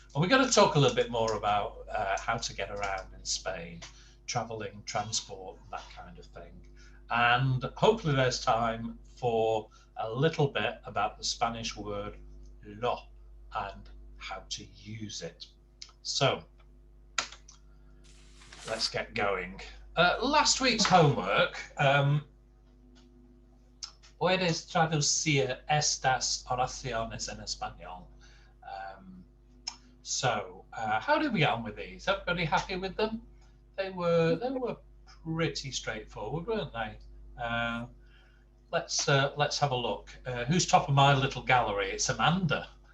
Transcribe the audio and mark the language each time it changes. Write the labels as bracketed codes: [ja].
[en] And we're going to talk a little bit more about how to get around in Spain, traveling, transport, that kind of thing. And hopefully there's time for a little bit about the Spanish word lo and how to use it. So let's get going. Last week's homework, [es] puedes traducir estas oraciones en español. [en] So how did we get on with these? Everybody happy with them? They were pretty straightforward, weren't they? Let's have a look. Who's top of my little gallery? It's Amanda.